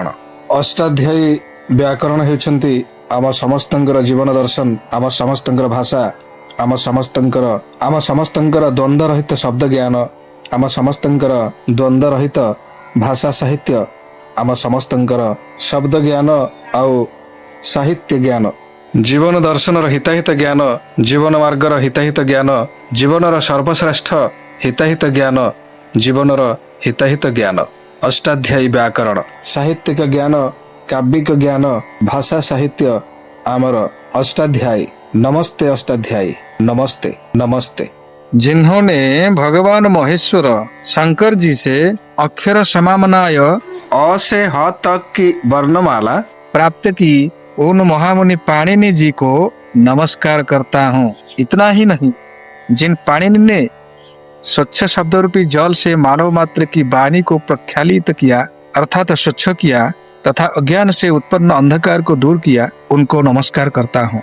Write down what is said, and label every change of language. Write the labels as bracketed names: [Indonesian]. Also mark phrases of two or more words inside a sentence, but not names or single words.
[Odia] ଅଷ୍ଟାଧ୍ୟାୟୀ ବ୍ୟାକରଣ ହେଉଛନ୍ତି ଆମ ସମସ୍ତଙ୍କର ଜୀବନ ଦର୍ଶନ, ଆମ ସମସ୍ତଙ୍କର ଭାଷା, ଆମ ସମସ୍ତଙ୍କର ଦ୍ୱନ୍ଦ୍ୱ ରହିତ ଶବ୍ଦ ଜ୍ଞାନ, ଆମ ସମସ୍ତଙ୍କର ଦ୍ୱନ୍ଦ୍ୱ ରହିତ ଭାଷା ସାହିତ୍ୟ, ଆମ ସମସ୍ତଙ୍କର ଶବ୍ଦ ଜ୍ଞାନ ଆଉ ସାହିତ୍ୟ ଜ୍ଞାନ, ଜୀବନ ଦର୍ଶନର ହିତାହିତ ଜ୍ଞାନ, ଜୀବନ ମାର୍ଗର ହିତାହିତ ଜ୍ଞାନ, ଜୀବନର ସର୍ବଶ୍ରେଷ୍ଠ ହିତାହିତ ଜ୍ଞାନ, ଜୀବନର ହିତାହିତ ଜ୍ଞାନ। ଅଷ୍ଟାଧ୍ୟାୟୀ ବ୍ୟାକରଣ, ସାହିତ୍ୟିକ ଜ୍ଞାନ, କାବ୍ୟିକ ଜ୍ଞାନ, ଭାଷା ସାହିତ୍ୟ ଆମର अष्टाध्यायी। [Hindi] नमस्ते अष्टाध्यायी, नमस्ते नमस्ते। जिन्होंने भगवान महेश्वर शंकर जी से अक्षर समामनाय अ से ह तक की वर्णमाला प्राप्त की, उन महामुनि पाणिनि जी को नमस्कार करता हूँ। इतना ही नहीं, जिन पाणिनि ने स्वच्छ शब्द रूपी जल से मानव मात्र की वाणी को प्रक्षालित किया अर्थात स्वच्छ किया तथा अज्ञान से उत्पन्न अंधकार को दूर किया, उनको नमस्कार करता हूँ।